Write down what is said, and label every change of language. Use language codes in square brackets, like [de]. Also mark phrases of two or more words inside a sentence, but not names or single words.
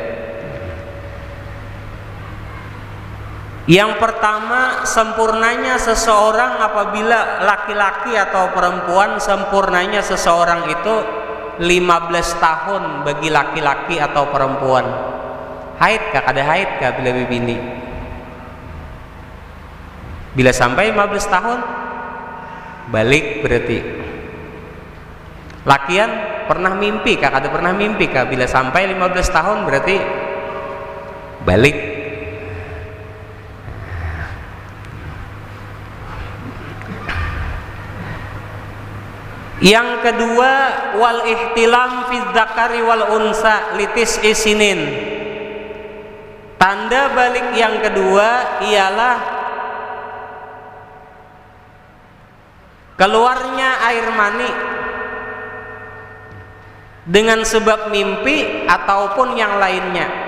[id] Yang pertama, sempurnanya seseorang apabila laki-laki atau perempuan, sempurnanya seseorang itu 15 tahun bagi laki-laki atau perempuan. [bjn] Haid kah? Kada haid kah bila bibini? Bila sampai 15 tahun balik berarti. Lakian pernah mimpi kah? Kada pernah mimpi kah? Bila sampai 15 tahun berarti balik. [id] Yang kedua, [ar] والاحتلام في الذكر والأنثى لتسع سنين. [id] Tanda balik yang kedua ialah keluarnya air mani dengan sebab mimpi ataupun yang lainnya.